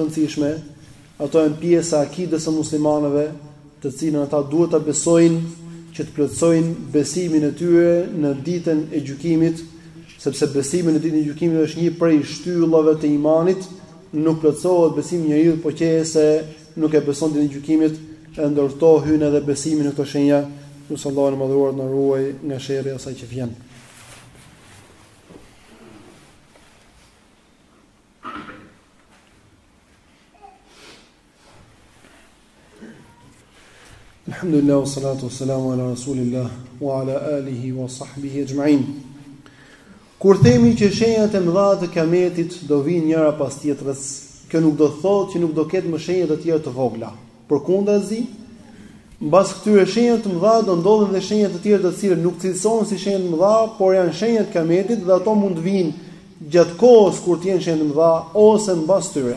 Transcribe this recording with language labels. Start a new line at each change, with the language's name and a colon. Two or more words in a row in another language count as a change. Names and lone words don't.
Albanian: rëndësishme, ato janë pjesa e akidës së muslimanëve, të cilën ata duhet ta besojnë, që të plotësojnë besimin e tyre në ditën e gjykimit, sepse besimi në ditën e gjykimit është një prej shtyllave të imanit, nuk plotësohet besimi i njeriu po qëse nuk e beson ditën e gjykimit, e ndërto hyn edhe besimi në këto shenja, nusë Allahu në madhuar të na ruaj nga sherrri i asaj që vjen.
Arabic: الحمد لله والصلاة والسلام على رسول الله وعلى آله وصحبه أجمعين.
Albanian: Kur themi që shenjat e mëdha të Kijametit do vinë njëra pas tjetrës, kjo nuk do thotë që nuk do ketë më shenja të tjera të vogla. Përkundazi, mbas këtyre shenjave të mëdha do ndodhin dhe shenja të tjera të cilat nuk cilësohen si shenja të mëdha, por janë shenja të Kijametit dhe ato mund të vinë gjatë kohës kur të jenë shenja të mëdha ose mbas tyre.